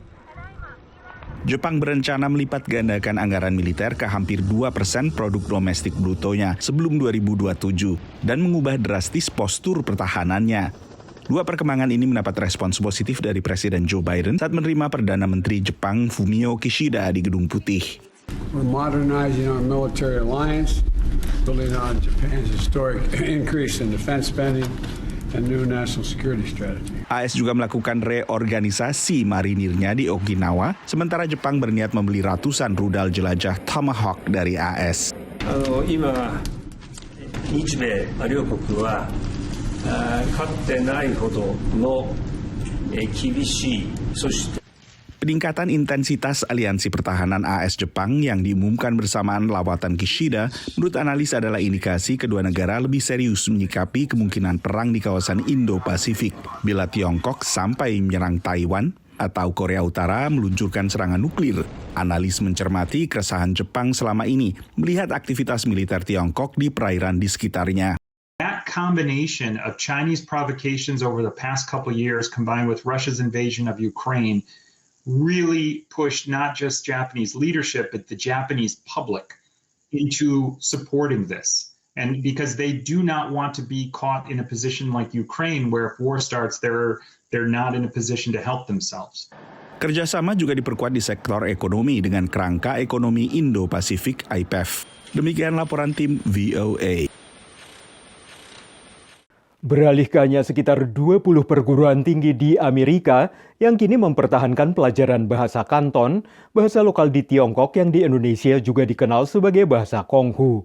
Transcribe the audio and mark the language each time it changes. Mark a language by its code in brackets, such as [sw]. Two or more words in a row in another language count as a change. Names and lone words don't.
[id] Jepang berencana melipat gandakan anggaran militer ke hampir 2% produk domestik brutonya sebelum 2027 dan mengubah drastis postur pertahanannya. Dua perkembangan ini mendapat respons positif dari Presiden Joe Biden saat menerima Perdana Menteri Jepang Fumio Kishida di Gedung Putih. [en] We're modernizing our military alliance, building on Japan's historic increase in defense spending and new national security strategy. [id] AS juga melakukan reorganisasi marinirnya di Okinawa, sementara Jepang berniat membeli ratusan rudal jelajah Tomahawk dari AS. [ja] 今、日米両国はかつてないほどの厳しい、そして [id] Peningkatan intensitas aliansi pertahanan AS Jepang yang diumumkan bersamaan lawatan Kishida menurut analis adalah indikasi kedua negara lebih serius menyikapi kemungkinan perang di kawasan Indo-Pasifik bila Tiongkok sampai menyerang Taiwan atau Korea Utara meluncurkan serangan nuklir. Analis mencermati keresahan Jepang selama ini melihat aktivitas militer Tiongkok di perairan di sekitarnya. [en] That combination of Chinese provocations over the past couple of years combined with Russia's invasion of Ukraine really pushed not just Japanese leadership, but the Japanese public into supporting this. And because they do not want to be caught in a position like Ukraine, where if war starts, they're not in a position to help themselves. [id] Kerjasama juga diperkuat di sektor ekonomi dengan kerangka ekonomi Indo-Pasifik IPEF. Demikian laporan tim VOA. Beralih ke hanya sekitar 20 perguruan tinggi di Amerika yang kini mempertahankan pelajaran bahasa Kanton, bahasa lokal di Tiongkok yang di Indonesia juga dikenal sebagai bahasa Konghu.